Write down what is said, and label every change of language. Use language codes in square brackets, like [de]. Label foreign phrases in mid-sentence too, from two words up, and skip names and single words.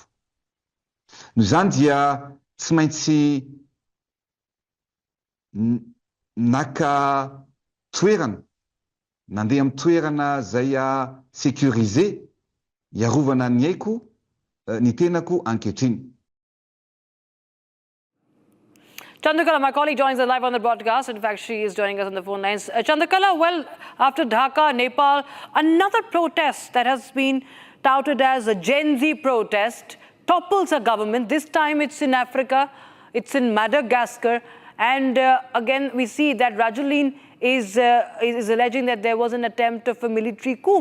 [mg] No zany dia tsy maintsy naka toerana, nandeha amin'ny toerana zay sécurisé iarovana ny aiko ny tenako ankehitriny. [en] Chandrakala, my colleague, joins us live on the broadcast. In fact, she is joining us on the phone lines. Chandrakala, well, after Dhaka, Nepal, another protest that has been touted as a Gen Z protest topples a government. This time it's in Africa, it's in Madagascar. And again, we see that Rajoelina is alleging that there was an attempt of a military coup.